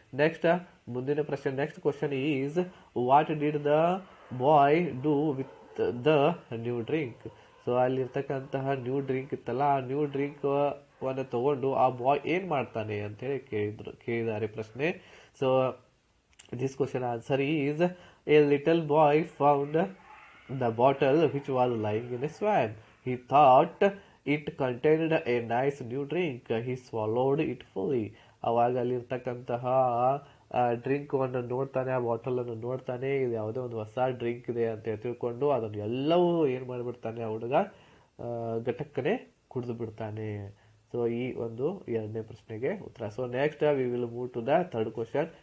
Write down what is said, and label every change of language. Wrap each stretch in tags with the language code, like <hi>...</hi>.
<en>next</en> <kn>ಮುಂದಿನ ಪ್ರಶ್ನೆ,</kn> <en>Next question is, what did the boy do with the new drink.</en> <kn>So ಅಲ್ಲಿರ್ತಕ್ಕಂತಹ new drink ಇತ್ತಲ್ಲ, ಆ new drink ಅನ್ನು ತಗೊಂಡು ಆ ಬಾಯ್ ಏನ್ ಮಾಡ್ತಾನೆ ಅಂತ ಹೇಳಿ ಕೇಳಿದ್ದಾರೆ ಪ್ರಶ್ನೆ.</kn> <en>So this question answer is, a little boy found the bottle which was lying in a swamp. He thought it contained a nice new drink. He swallowed it fully.</en> <kn>ಅವಾಗ ಅಲ್ಲಿರ್ತಕ್ಕಂತಹ ಡ್ರಿಂಕ್ ಅನ್ನು ನೋಡ್ತಾನೆ, ಆ ಬಾಟಲ್ ಅನ್ನು ನೋಡ್ತಾನೆ, ಇದು ಯಾವುದೋ ಒಂದು ಹೊಸ ಡ್ರಿಂಕ್ ಇದೆ ಅಂತ ತಿಳ್ಕೊಂಡು ಅದನ್ನು ಎಲ್ಲವೂ ಏನ್ ಮಾಡ್ಬಿಡ್ತಾನೆ, ಆ ಹುಡುಗ ಘಟಕ್ಕನೆ ಕುಡಿದು ಬಿಡ್ತಾನೆ.</kn> <en>so</en> <kn>ಈ ಒಂದು ಎರಡನೇ ಪ್ರಶ್ನೆಗೆ ಉತ್ತರ.</kn> <en>So next we will move to the third question.</en>